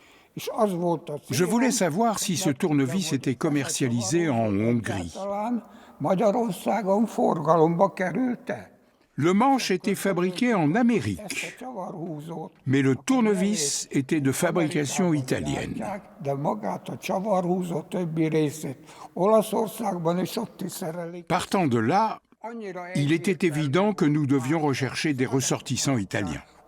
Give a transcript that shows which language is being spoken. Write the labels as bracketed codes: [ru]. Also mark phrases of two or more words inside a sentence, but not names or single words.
[fr] Je voulais savoir si ce tournevis était commercialisé en Hongrie. [hu] Magyarországon forgalomba került-e? [fr] Le manche était fabriqué en Amérique, mais le tournevis était de fabrication italienne. Partant de là, il était évident que nous devions rechercher des ressortissants italiens.